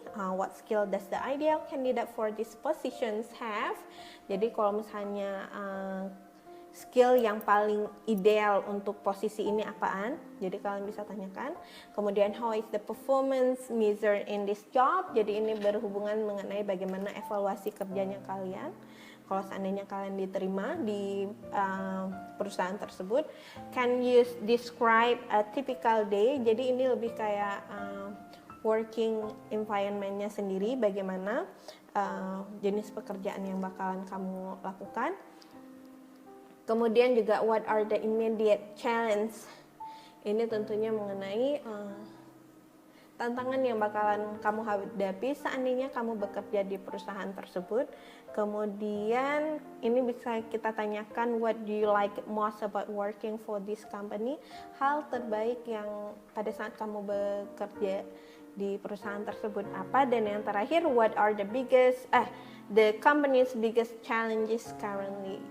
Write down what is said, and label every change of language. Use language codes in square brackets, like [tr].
[en] What skill does the ideal candidate for these positions have? [id] Jadi kalau misalnya skill yang paling ideal untuk posisi ini apaan? Jadi kalian bisa tanyakan. [en] Kemudian how is the performance measured in this job? [id] Jadi ini berhubungan mengenai bagaimana evaluasi kerjanya kalian kalau seandainya kalian diterima di perusahaan tersebut. [en] Can you describe a typical day? [id] Jadi ini lebih kayak working environment-nya sendiri, bagaimana jenis pekerjaan yang bakalan kamu lakukan. Kemudian juga what are the immediate challenge? Ini tentunya mengenai tantangan yang bakalan kamu hadapi seandainya kamu bekerja di perusahaan tersebut. [en] Kemudian ini bisa kita tanyakan what do you like most about working for this company? [id] Hal terbaik yang pada saat kamu bekerja di perusahaan tersebut apa? [en] Dan yang terakhir, what are the the company's biggest challenges currently?